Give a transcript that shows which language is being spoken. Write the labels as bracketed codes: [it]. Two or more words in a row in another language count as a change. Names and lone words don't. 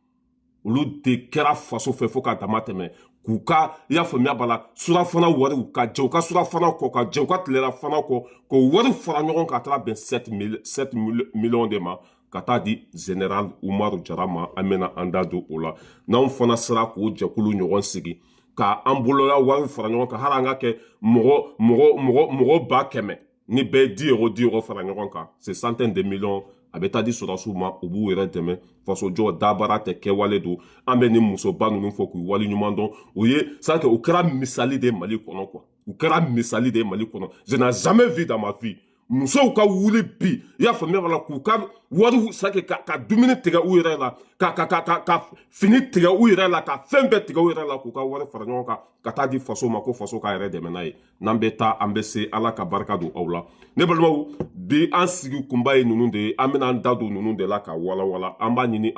[bm] olu de kɛra faso fɛ fo ka dama tɛmɛ k'u ka i y'a faamuya b'a la surafana wariw ka jɛ u ka surafana kɔ ka jɛ u ka tilelafana kɔ k'o wari fara ɲɔgɔn ka taara bɛn 7 [fr] millions de [bm] ma ka taa di général Umaru Jara ma an bɛna an da don o la n'anw fana sera k'o jɛkulu ɲɔgɔn sigi ka an bolola wari fara ɲɔgɔn kan hali an ka kɛ mɔgɔ 100,000 ni bɛɛ ye 10 euro fara ɲɔgɔn kan [fr] c'est centaines de millions [bm] a bɛ taa di sɔrɔdasiw ma u b'u yɛrɛ dɛmɛ fasojɔ dabara tɛ kɛwale don an bɛ nin musoba ninnu fɔ k'u waleɲuman dɔn u ye c'est u kɛra misali de Mali kɔnɔ quoi u kɛra misali de Mali kɔnɔ [fr] je n'ai jamais vu dans ma vie [bm] musow ka wuli bi i y'a faamuya wala k'u ka wariw sake ka dumuni tigɛ u yɛrɛ la ka fini tigɛ u yɛrɛ la ka fɛn bɛɛ tigɛ u yɛrɛ la k'u ka wari fara ɲɔgɔn kan ka taa di faso ma ko faso k'a yɛrɛ dɛmɛ n'a ye n'an bɛ taa an bɛ se ala ka barika don aw la ne balimaw bi an sigi kunba ye ninnu de ye an bɛna an da don ninnu de la ka walawala an b'a ɲini